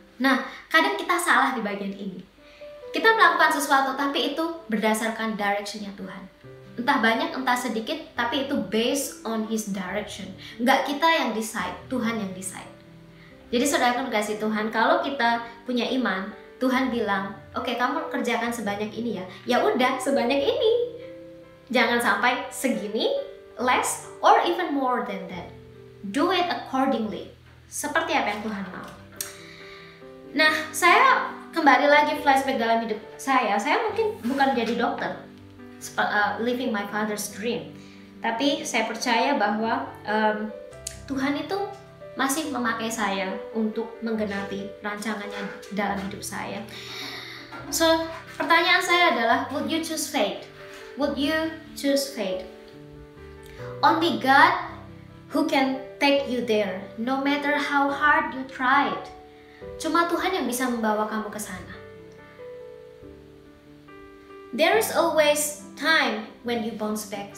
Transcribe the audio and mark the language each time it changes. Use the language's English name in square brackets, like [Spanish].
[Indonesian] Nah, kadang kita salah di bagian ini. Kita melakukan sesuatu tapi itu berdasarkan direction-nya Tuhan. Entah banyak, entah sedikit, tapi itu [English] based on His direction. [Indonesian] Nggak kita yang decide, Tuhan yang decide. Jadi saudara kan kasih Tuhan, kalau kita punya iman, Tuhan bilang, oke, kamu kerjakan sebanyak ini ya. Ya udah, sebanyak ini. Jangan sampai segini, [English] less, or even more than that. Do it accordingly. [Indonesian] Seperti apa yang Tuhan mau. Nah, saya kembali lagi flashback dalam hidup saya mungkin bukan jadi dokter, [English] living my father's dream. [Indonesian] Tapi saya percaya bahwa Tuhan itu masih memakai saya untuk menggenapi rancangannya dalam hidup saya. [English] So, [Indonesian] pertanyaan saya adalah, [English] would you choose faith? Would you choose faith? Only God who can take you there, no matter how hard you tried. [Indonesian] Cuma Tuhan yang bisa membawa kamu ke sana. [English] There is always time when you bounce back.